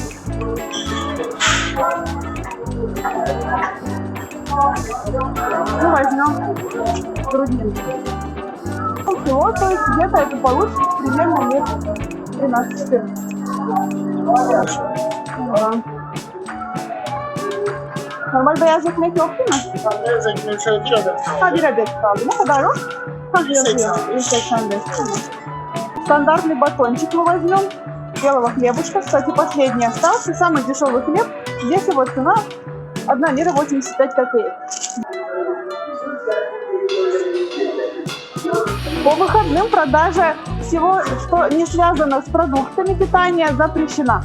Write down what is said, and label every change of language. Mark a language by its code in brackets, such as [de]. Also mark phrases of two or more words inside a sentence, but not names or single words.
[ru] Ну, возьмем грудинку. Полкило, то есть где-то это получится примерно лет 13-14. Ага. [tr] Normal beyaz ekmek yok değil mi? Beyaz ekmeği şöyle bir adet kaldı. Ha, bir adet kaldı. Ne kadar o? Ha, yazıyor. 185. [ru] Стандартный батончик мы возьмем. Белого хлебушка. Кстати, последний остался. Самый дешевый хлеб. Здесь его цена 1 лира 85 копеек. По выходным продажа всего, что не связано с продуктами питания, запрещена.